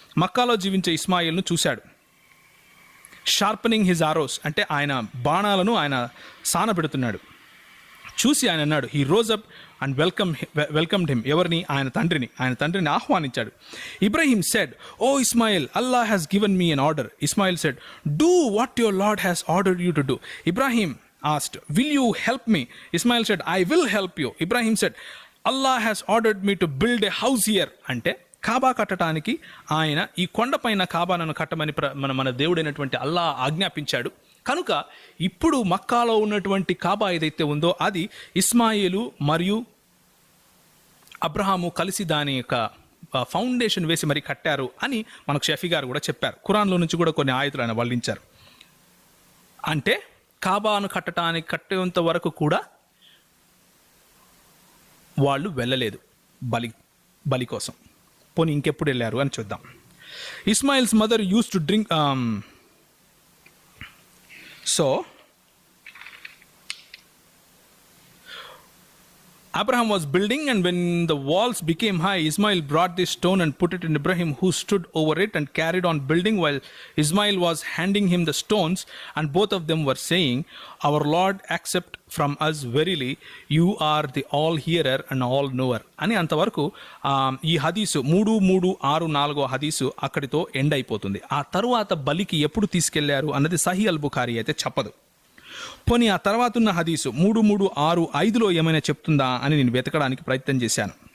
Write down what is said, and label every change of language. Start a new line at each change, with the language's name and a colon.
Telugu: మక్కాలో జీవించే ఇస్మాయిల్ను చూశాడు.
English: sharpening his arrows,
Telugu: అంటే ఆయన బాణాలను ఆయన సానబెడుతున్నాడు. చూసి ఆయన అన్నాడు,
English: He rose up and welcomed him.
Telugu: ఎవరిని? ఆయన తండ్రిని ఆహ్వానించాడు.
English: Ibrahim said, O Ismail, Allah has given me an order. Ismail said, do what your Lord has ordered you to do. Ibrahim asked, will you help me? Ismail said, I will help you. Ibrahim said, Allah has ordered me to build a house here.
Telugu: అంటే కాబా కట్టడానికి ఆయన ఈ కొండపైన కాబాను కట్టమని మన దేవుడైనటువంటి అల్లా ఆజ్ఞాపించాడు. కనుక ఇప్పుడు మక్కాలో ఉన్నటువంటి కాబా ఏదైతే ఉందో అది ఇస్మాయిలు మరియు అబ్రహాము కలిసి దాని యొక్క ఫౌండేషన్ వేసి మరి కట్టారు అని మనకు షఫీ గారు కూడా చెప్పారు. ఖురాన్లో నుంచి కూడా కొన్ని ఆయతులు ఆయన వల్లించారు. అంటే కాబాను కట్టేంత వరకు కూడా వాళ్ళు వెళ్ళలేదు బలి కోసం. పోనీ ఇంకెప్పుడు వెళ్ళారు అని చూద్దాం.
English: Ismail's mother use to drink. So Abraham was building, and when the walls became high, Ismail brought this stone and put it in Ibrahim, who stood over it and carried on building while Ismail was handing him the stones, and both of them were saying, our Lord, accept from us verily, you are the all hearer and all knower.
Telugu: అని అంతవరకు ఈ హదీసు 3:3-6-4 హదీసు అక్కడితో end అయిపోతుంది. ఆ తరువాత బలికి ఎప్పుడు తీసుకెళ్లారు అన్నది సహీ అల్ బుఖారీ అయితే చెప్పదు. పోనీ ఆ తర్వాత ఉన్న హదీసు 3:3-6-5లో ఏమైనా చెప్తుందా అని నేను వెతకడానికి ప్రయత్నం చేశాను.